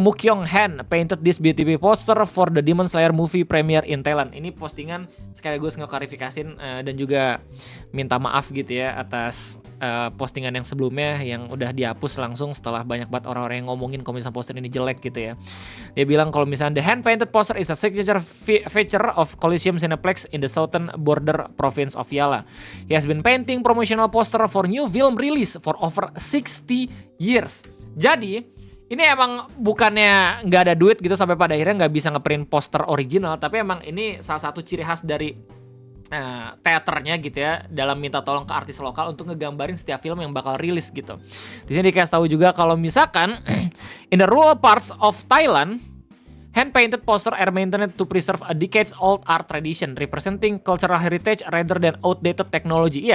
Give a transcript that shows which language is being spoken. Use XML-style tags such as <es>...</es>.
<en>Mukyong Han painted this beautiful poster for the Demon Slayer movie premiere in Thailand.</en> <id>Ini postingan sekaligus ngeklarifikasiin dan juga minta maaf gitu ya atas postingan yang sebelumnya yang udah dihapus langsung setelah banyak banget orang-orang yang ngomongin kalau misalnya poster ini jelek gitu ya. Dia bilang kalau misalnya</id> <en>the hand-painted poster is a signature feature of Coliseum Cineplex in the southern border province of Yala. He has been painting promotional poster for new film release for over 60 years.</en> <id>Jadi ini emang bukannya nggak ada duit gitu sampai pada akhirnya nggak bisa ngeprint poster original, tapi emang ini salah satu ciri khas dari teaternya gitu ya, dalam minta tolong ke artis lokal untuk ngegambarin setiap film yang bakal rilis gitu. Di sini dikasih tahu juga kalau misalkan</id> <en>in the rural parts of Thailand, hand-painted poster are maintained to preserve a decades-old art tradition representing cultural heritage rather than outdated technology.</en>